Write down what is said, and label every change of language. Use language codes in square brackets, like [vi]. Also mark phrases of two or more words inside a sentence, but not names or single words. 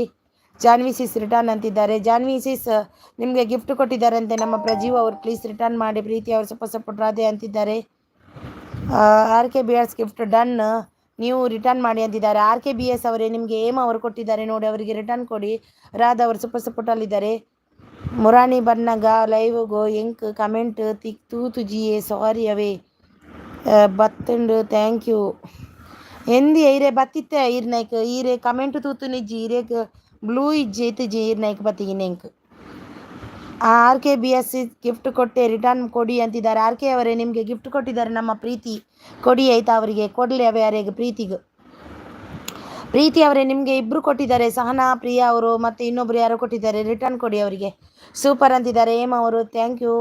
[kn] ಜಾನ್ವಿ [en] sis return [kn] ಅಂತಿದ್ದಾರೆ. ಜಾನ್ವಿ ಸಿಸ್ ನಿಮಗೆ ಗಿಫ್ಟ್ ಕೊಟ್ಟಿದ್ದಾರಂತೆ ನಮ್ಮ ಪ್ರಜೀವ್ ಅವರು. [en] please return [kn] ಮಾಡಿ. ಪ್ರೀತಿ ಅವರು [en] super support [kn] ರಾಧೆ ಅಂತಿದ್ದಾರೆ. RKB [en] gift done [kn] ನೀವು ರಿಟರ್ನ್ ಮಾಡಿ ಅಂತಿದ್ದಾರೆ. RKBS ಅವರೇ ನಿಮಗೆ ಹೇಮಾ ಅವರು ಕೊಟ್ಟಿದ್ದಾರೆ ನೋಡಿ. ಅವರಿಗೆ ರಿಟರ್ನ್ ಕೊಡಿ. ರಾಧಾ ಅವರು ಸೂಪರ್ ಸಪೋರ್ಟಲ್ಲಿದ್ದಾರೆ. [tcy] ಮುರಾಣಿ ಬನ್ನಗ ಲೈವ್ ಗೋ ಎಂಕ್ ಕಮೆಂಟ್ ತೂತು ಜಿಯೇ ಸಾರಿ ಅವೇ ಬತ್ತುಂಡು [en] thank you [tcy] ಎಂದಿ ಐರೆ ಬತ್ತಿತ್ತೆ ಈರ್ನೈಕ್ ಈರೆ ಕಮೆಂಟ್ ತೂತು ನಿಜ್ಜಿ ಈರೆಗ್ ಬ್ಲೂ ಇಜ್ಜಿ ಇತ್ತಿಜ್ಜಿ ಈರ್ನೈಕ್ ಬತ್ತಿಗಿನೆಂಕ್. [kn] RKBS ಗಿಫ್ಟ್ ಕೊಟ್ಟೆ ರಿಟರ್ನ್ ಕೊಡಿ ಅಂತಿದ್ದಾರೆ. RK ಅವರೇ ನಿಮಗೆ ಗಿಫ್ಟ್ ಕೊಟ್ಟಿದ್ದಾರೆ ನಮ್ಮ ಪ್ರೀತಿ ಕೊಡಿ ಆಯಿತಾ. ಅವರಿಗೆ ಕೊಡಲಿ ಯಾರಿಗೆ ಪ್ರೀತಿ ಅವರೇ ನಿಮಗೆ ಇಬ್ಬರು ಕೊಟ್ಟಿದ್ದಾರೆ. ಸಹನಾ ಪ್ರಿಯಾ ಅವರು ಮತ್ತು ಇನ್ನೊಬ್ಬರು ಯಾರೋ ಕೊಟ್ಟಿದ್ದಾರೆ. ರಿಟರ್ನ್ ಕೊಡಿ ಅವರಿಗೆ. ಸೂಪರ್ ಅಂತಿದ್ದಾರೆ. ಹೇಮಾ ಅವರು [en] thank you.